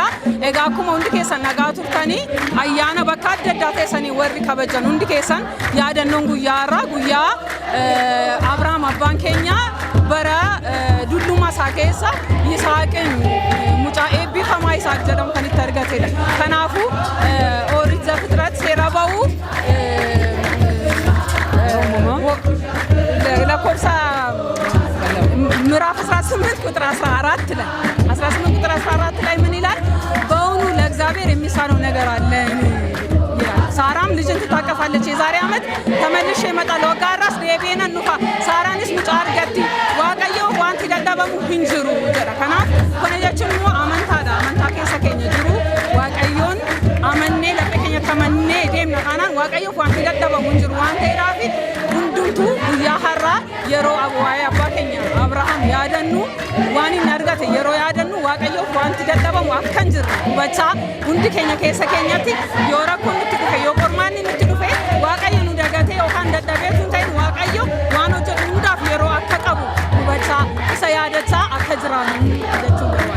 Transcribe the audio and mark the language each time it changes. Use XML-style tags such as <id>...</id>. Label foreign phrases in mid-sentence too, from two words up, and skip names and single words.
<om>Egaa akkuma hundi keessan nagaa turtanii ayyaana bakka adda addaa teessanii warri kabajan hundi keessan yaadannoon guyyaa irraa guyyaa Abrahaam abbaan keenya bara dulluma isaa keessa Yisaaqin mucaa eebbifamaa Yisaaq jedhamu kan itti argatedha. Kanaafuu Ooriit Zafitrat seera ba'uu lakkoofsa</om> <am>ምዕራፍ 18 ቁጥር 14 ላይ 18 ቁጥር 14 ላይ ምን ይላል? በእውኑ ለእግዚአብሔር የሚሳነው ነገር አለ ይላል። ሳራም ልጅን ትታቀፋለች። የዛሬ ዓመት ተመልሼ እመጣለሁ ጋራስ</am> <om>deebi'een nufa saaraanis mucaa argatti waaqayyo wanti dadhabamu hin jiru jedha. Kanaaf kana jechuun immoo amantaadha. Amantaa keessa keenya jiru waaqayyoon amannee laphee keenya amannee deemna. Kanaan waaqayyo wanti dadhabamu hin jiru waan ta'eedhaaf hundumtuu guyyaa har'aa yeroo waa'ee abbaa keenya Abrahaam yaadannu waan inni argate yeroo yaadannu waaqayyo wanti dadhabamu akka hin jirre hubachaa hundi keenya keessa keenyatti yoo rakkoon nutti dhufe yoo qormaanni nutti dhufe waaqayyo nu dagatee yookaan dadhabee tun ta'in waaqayyo waan hojjetu hundaaf yeroo akka qabu hubachaa isa yaadachaa akka jiraannu jechuu barbaada.</om>